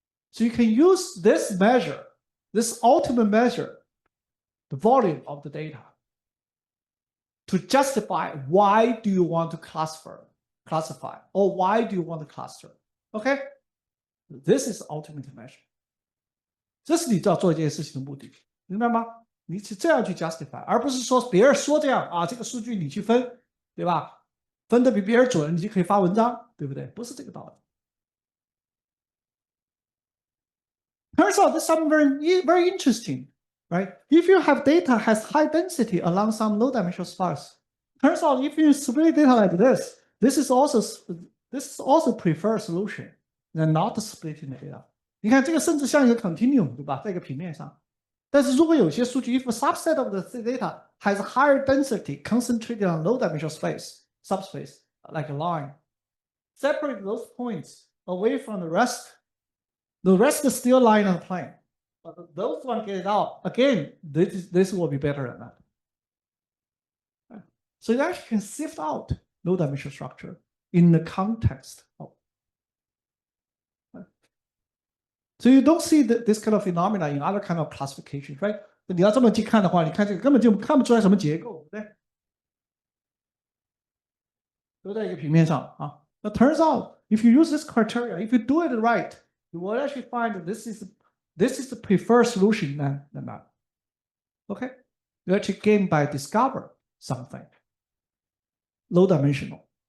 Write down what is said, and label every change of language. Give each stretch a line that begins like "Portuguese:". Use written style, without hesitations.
English: So you can use this measure, this ultimate measure, the volume of the data, to justify why do you want to classify, or why do you want to cluster. Okay? This is ultimate measure.
Chinese: 这是你要做一件事情的目的，明白吗？你是这样去 justify， 而不是说别人说这样啊，这个数据你去分，对吧？分的比别人准，你就可以发文章，对不对？不是这个道理。
English: Turns out there's something very interesting, right? If you have data has high density along some low dimensional sparse, turns out if you split data like this, this is also preferred solution than not splitting the data.
Chinese: 你看这个甚至像一个 continuum， 对吧？在一个平面上。但是如果有些数据
English: ，if a subset of the data has higher density concentrated on low dimensional subspace, like a line, separate those points away from the rest. The rest is still lying on the plane. But those one get it out. Again, this will be better than that. So you actually can sift out low dimensional structure in the context of. So you don't see this kind of phenomena in other kind of classifications, right?
Chinese: 你要这么去看的话，你看这个根本就看不出来什么结构，对不对？都在一个平面上啊。
English: But turns out, if you use this criteria, if you do it right, you will actually find that this is the preferred solution than that. Okay? You actually gain by discover something low dimensional.